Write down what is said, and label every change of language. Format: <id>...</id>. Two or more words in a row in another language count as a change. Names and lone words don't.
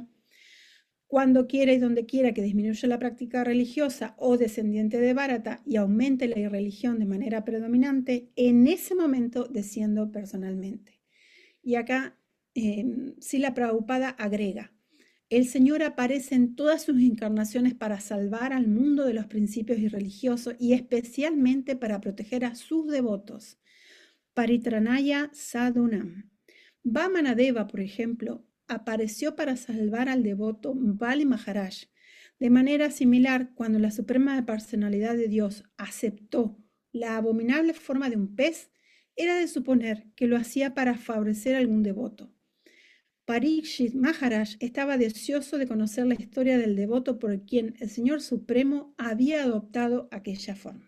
<es>Cuando quiera y donde quiera que disminuya la práctica religiosa o descendiente de Bharata y aumente la irreligión de manera predominante, en ese momento desciendo personalmente. Y acá Srila Prabhupada agrega, el Señor aparece en todas sus encarnaciones para salvar al mundo de los principios irreligiosos y especialmente para proteger a sus devotos.</es> <sa>परित्राणाय साधूनाम्.</sa> <es>Vamanadeva, por ejemplo, apareció para salvar al devoto Bali Maharaj. De manera similar, cuando la Suprema Personalidad de Dios aceptó la abominable forma de un pez, era de suponer que lo hacía para favorecer a algún devoto. Parikshit Maharaj estaba deseoso de conocer la historia del devoto por quien el Señor Supremo había adoptado aquella forma.</es>